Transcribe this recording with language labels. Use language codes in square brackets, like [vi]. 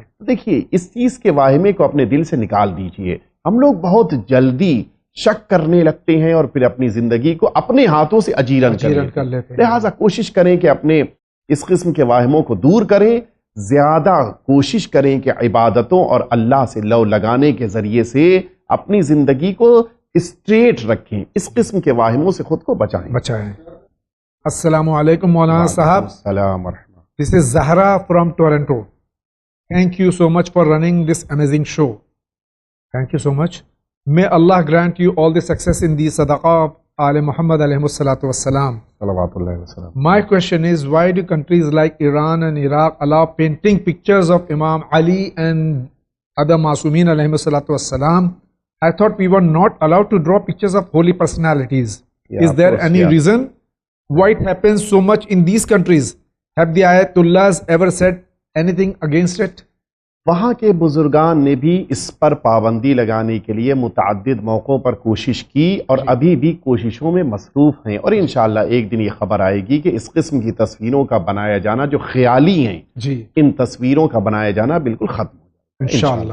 [ur] دیکھیے اس چیز کے واہمے کو اپنے دل سے نکال دیجئے۔ ہم لوگ بہت جلدی شک کرنے لگتے ہیں اور پھر اپنی زندگی کو اپنے ہاتھوں سے اجیرن کر لیتے ہیں۔ لہٰذا کوشش کریں کہ اپنے اس قسم کے واہموں کو دور کریں، زیادہ کوشش کریں کہ عبادتوں اور اللہ سے لو لگانے کے ذریعے سے اپنی زندگی کو اسٹریٹ رکھیں، اس قسم کے واہموں سے خود کو بچائیں۔ السلام علیکم مولانا صاحب۔ السلام ورحمۃ اللہ۔ [en] This is Zahra from Toronto. Thank you so much for running this amazing show. Thank you so much. May Allah grant you all the success in the sadaqah of Al Muhammad alayhi salatu wassalam. [ar] Salawatullahi wassalam. [en] My question is, why do countries like Iran and Iraq allow painting pictures of Imam Ali and other Masumin alayhi salatu wassalam? I thought we were not allowed to draw pictures of holy personalities. Is there any reason why it happens so much in these countries? Have the Ayatullahs ever said anything against it? [ur] وہاں کے بزرگان نے بھی اس پر پابندی لگانے کے لیے متعدد موقعوں پر کوشش کی اور ابھی بھی کوششوں میں مصروف ہیں، اور انشاءاللہ ایک دن یہ خبر آئے گی کہ اس قسم کی تصویروں کا بنایا جانا جو خیالی ہیں، ان تصویروں کا بنایا جانا بالکل ختم ہو جائے گا انشاءاللہ۔